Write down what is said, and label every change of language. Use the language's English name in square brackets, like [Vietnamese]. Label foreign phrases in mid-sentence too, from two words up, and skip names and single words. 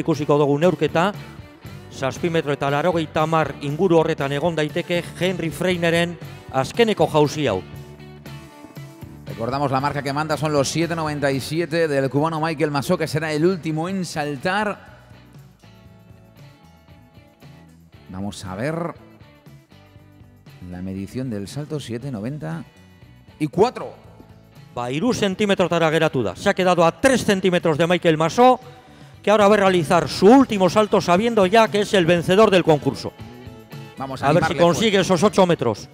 [Basque] Ikusiko dugu neurketa. Zazpimetro eta 80 inguru horretan egon daiteke Henry Freineren azkeneko jauzi hau. [Spanish] Recordamos la marca que manda son los 7.97 del cubano Michael Massó, que será el último en saltar. Vamos a ver la medición del salto, 7.94. [Basque] 2 centímetrotara geratu da. [Spanish] Se ha quedado a 3 centímetros de Michael Massó, que ahora va a realizar su último salto sabiendo ya que es el vencedor del concurso. Vamos a ver si consigue esos 8 metros.